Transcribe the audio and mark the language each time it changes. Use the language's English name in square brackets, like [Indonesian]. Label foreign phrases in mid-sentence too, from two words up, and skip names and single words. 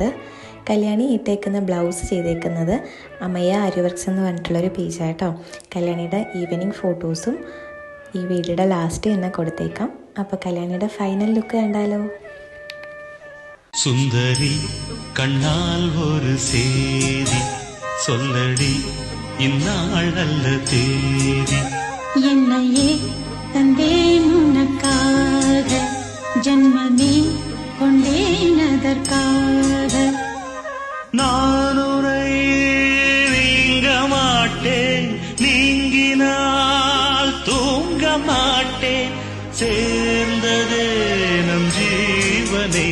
[Malayalam] കല്യാണി ഇട്ടേക്കുന്ന ബ്ലൗസ് ചെയ്തേക്കുന്നത് അമയ ആര്യ വർക്ക്സ് എന്ന് പറഞ്ഞിട്ടുള്ളൊരു പേജാട്ടോ. കല്യാണിയുടെ ഈവനിങ് ഫോട്ടോസും ഈ വീഡിയോയുടെ ലാസ്റ്റ് തന്നെ കൊടുത്തേക്കാം. അപ്പോൾ കല്യാണിയുടെ ഫൈനൽ ലുക്ക് കണ്ടാലോ. [Tamil] சுந்தரி கண்ணால் ஒரு சேதி சொல்லடி இந்நாள் நல்ல தேதி என்னையே தந்தேன் உனக்காக ஜன்மமே கொண்டேன் அதற்காக நான் உரை நீங்க மாட்டேன் நீங்கினால் தூங்க மாட்டேன் சேர்ந்ததே நம் ஜீவனே.